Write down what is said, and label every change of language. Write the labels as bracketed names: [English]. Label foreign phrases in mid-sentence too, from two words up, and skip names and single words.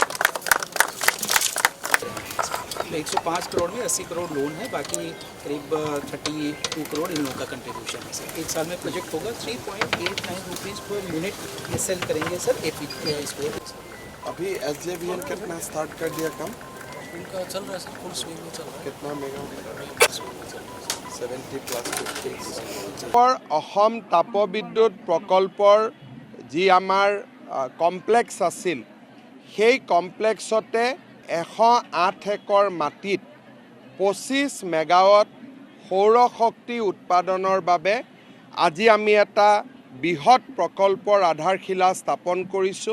[Hindi] 105 करोड़ में 80 करोड़ लोन है, बाकी करीब 32 करोड़ इन लोगों का कंट्रीब्यूशन है सर। एक साल में प्रोजेक्ट होगा 3.89 [English] rupees per unit [Hindi] ये सेल करेंगे सर एपी इसको। अभी SJVN कितना स्टार्ट कर दिया काम? उनका चल रहा है सर, [English] full swing [Hindi] में चल रहा है। कितना मेगा? 70 प्लस 50। [Assamese] অসম তাপবিদ্যুৎ প্ৰকল্পৰ যি আমাৰ কমপ্লেক্স আছিল, সেই কমপ্লেক্সতে 108 একৰ মাটিত 25 মেগাৱাট সৌৰশক্তি উৎপাদনৰ বাবে আজি আমি এটা বৃহৎ প্ৰকল্পৰ আধাৰশিলা স্থাপন কৰিছোঁ।